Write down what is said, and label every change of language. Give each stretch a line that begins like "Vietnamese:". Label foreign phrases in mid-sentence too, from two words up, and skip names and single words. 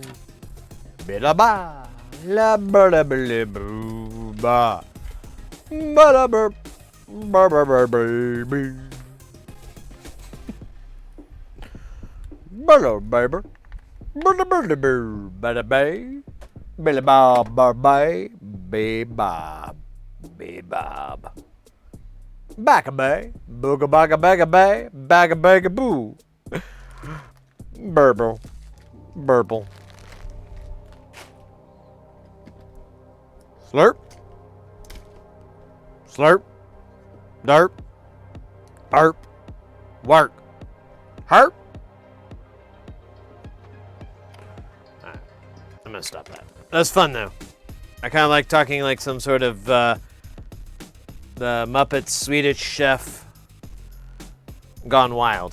English: Be la ba la ba la ba la boo ba. Ba la bur ba ba ba baby. Ba la baby. Ba la ba la boo ba la bay. Ba la ba ba bay. Be bob. Be bob. Back a bay. Booga baga baga bay. Baga baga boo. Burble. Burble. Slurp. Slurp. Derp. Burp. Work. Herp. Alright. I'm gonna stop that. That's fun though. I kind of like talking like some sort of the Muppet Swedish chef gone wild.